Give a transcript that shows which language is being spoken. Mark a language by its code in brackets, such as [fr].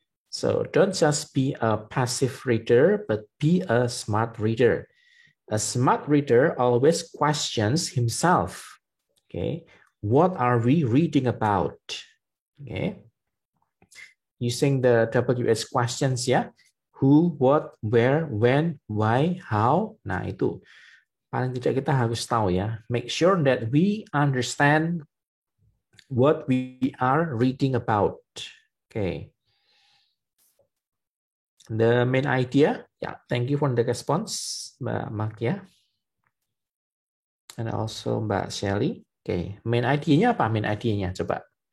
[en] So don't just be a passive reader, but be a smart reader. A smart reader always questions himself. Okay, what are we reading about? Okay, using the WH questions ya. Who, what, where, when, why, how. [id] Nah itu paling tidak kita harus tahu ya. [en] Make sure that we understand what we are reading about. Okay. The main idea. Yeah, thank you for the response, Mbak Makia. And also Mbak Shelly. Okay, main idea-nya apa? Main idea-nya coba.